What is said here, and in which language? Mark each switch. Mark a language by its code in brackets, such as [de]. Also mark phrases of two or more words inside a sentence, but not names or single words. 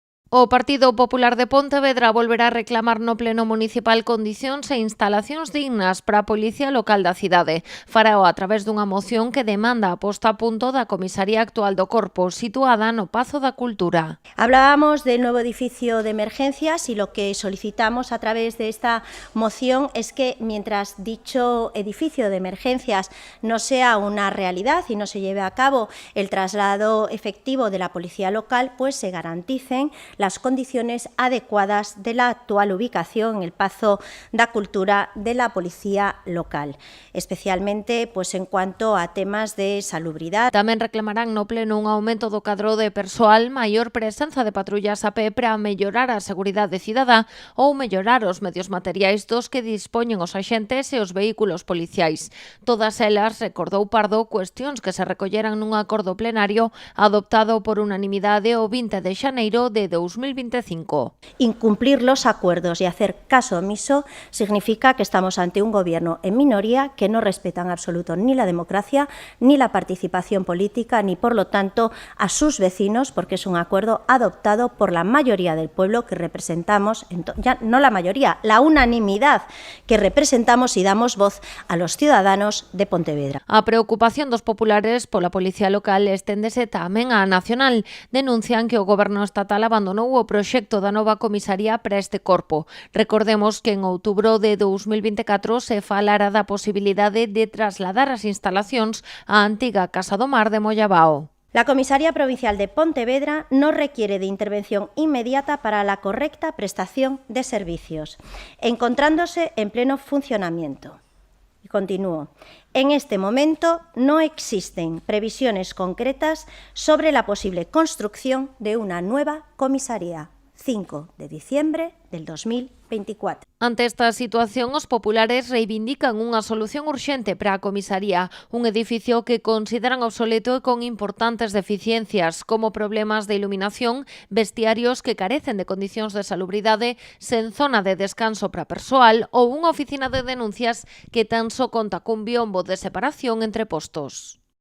[gl] O Partido Popular de Pontevedra volverá a reclamar no Pleno Municipal condicións e instalacións dignas para a Policía Local da cidade. Farao a través dunha moción que demanda a posta a punto da comisaría actual do Corpo, situada no Pazo da Cultura. [es] Hablábamos del nuevo edificio de emergencias y lo que solicitamos a través de esta moción es que mientras dicho edificio de emergencias no sea una realidad y no se lleve a cabo el traslado efectivo de la Policía Local, pues se garanticen las condiciones adecuadas de la actual ubicación en el Pazo da Cultura de la Policía Local, especialmente pues en cuanto a temas de salubridad. [gl] Tamén reclamarán no Pleno un aumento do cadro de persoal, maior presenza de patrullas a pé para mellorar a seguridade cidadá ou mellorar os medios materiais dos que dispoñen os axentes e os vehículos policiais. Todas elas, recordou Pardo, cuestións que se recolleran nun acordo plenario adoptado por unanimidade o 20 de xaneiro de 2025. [es] Incumplir los acuerdos y hacer caso omiso significa que estamos ante un gobierno en minoría que no respeta en absoluto ni la democracia, ni la participación política, ni por lo tanto a sus vecinos, porque es un acuerdo adoptado por la mayoría del pueblo que representamos, ya no la mayoría, la unanimidad que representamos y damos voz a los ciudadanos de Pontevedra. [gl] A preocupación dos populares pola Policía Local esténdese tamén á nacional. Denuncian que o goberno estatal abandonou o proxecto da nova comisaría para este corpo. Recordemos que en outubro de 2024 se falara da posibilidade de trasladar as instalacións á antiga Casa do Mar de Mollabao. [es] La Comisaría Provincial de Pontevedra no requiere de intervención inmediata para la correcta prestación de servicios, encontrándose en pleno funcionamiento. Y continúo. En este momento no existen previsiones concretas sobre la posible construcción de una nueva comisaría. 5 de diciembre del 2024. [gl] Ante esta situación, os populares reivindican unha solución urxente para a comisaría, un edificio que consideran obsoleto e con importantes deficiencias, como problemas de iluminación, vestiarios que carecen de condicións de salubridade, sen zona de descanso para persoal ou unha oficina de denuncias que tan só conta cun biombo de separación entre postos.